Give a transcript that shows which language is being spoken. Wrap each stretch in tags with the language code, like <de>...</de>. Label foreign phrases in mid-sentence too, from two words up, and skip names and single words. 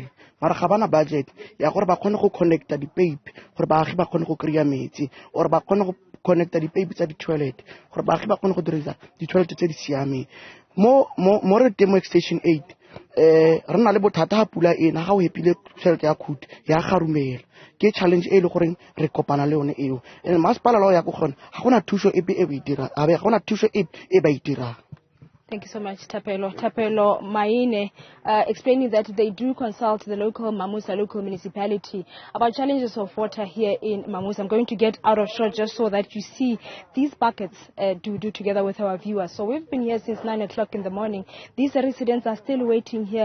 <tn>Mara ga bana budget ya gore ba kgone go connecta di-pipe gore baagi ba kgone go kry-a metsi or ba kgone go connecta di-pipe tsa di-toilet gore baagi ba kgone go dirisa di-toilet tse di siameng mo re teng mo extension 8 re na le bothata ga pula ena ga o epile toilet ya khuti ya garumela ke challenge e le gore re kopana le yone eo and masepala lao ya go gona ga gona thuso epe e ba e dirang ga gona thuso e ba e dirang.</tn> <en>Thank you so much, Thapelo. Thapelo Maine explaining that they do consult the local Mamusa Local Municipality about challenges of water here in Mamusa. I'm going to get out of shot just so that you see these buckets do together with our viewers. So we've been here since 9 o'clock in the morning. These residents are still waiting here.</en>